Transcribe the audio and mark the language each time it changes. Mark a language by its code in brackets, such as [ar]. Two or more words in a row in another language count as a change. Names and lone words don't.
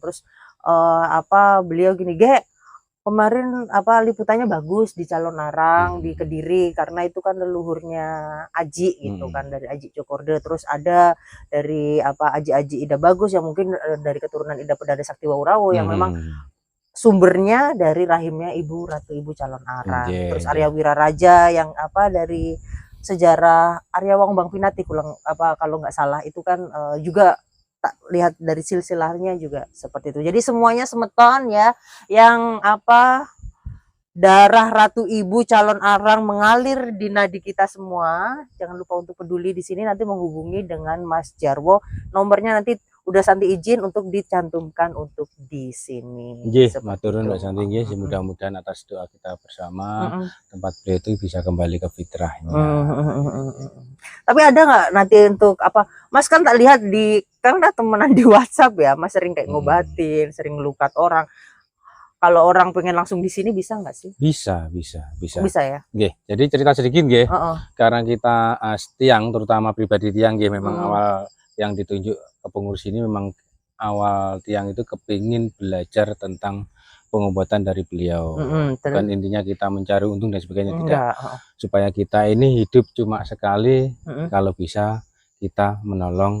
[id] Terus beliau gini, kemarin liputannya bagus di Calon Arang di Kediri karena itu kan leluhurnya Aji gitu kan, dari Aji Cokorde. Terus ada dari Aji Ida Bagus yang mungkin dari keturunan Ida Pedada Sakti Wawurawo yang memang sumbernya dari rahimnya Ratu Ibu Calon Arang. Nggih, Terus nggih. Arya Wiraraja yang apa dari sejarah Arya Wong Bang Pinati kalau nggak salah itu kan juga tak lihat dari silsilahnya juga seperti itu. Jadi semuanya semeton ya, yang apa darah Ratu Ibu Calon Arang mengalir di nadi kita semua. Jangan lupa untuk peduli di sini, nanti menghubungi dengan Mas Jarwo. Nomornya nanti udah Santi izin untuk dicantumkan untuk di sini. [jv] Nggih, matur nuwun Mbak Santi nggih, [id] mudah-mudahan atas doa kita bersama tempat beliau itu bisa kembali ke fitrahnya. Tapi ada nggak nanti untuk apa? Mas kan tak lihat kan udah temenan di WhatsApp ya, Mas sering kayak ngobatin, sering ngelukat orang. Kalau orang pengen langsung di sini bisa nggak sih? Bisa. Bisa ya. Nggih, jadi cerita sedikit nggih. Karena kita tiang, terutama pribadi tiang nggih, memang awal yang ditunjuk ke pengurus ini memang awal tiang itu kepingin belajar tentang pengobatan dari beliau. Bukan intinya kita mencari untung dan sebagainya, tidak. Supaya kita ini hidup cuma sekali, kalau bisa kita menolong,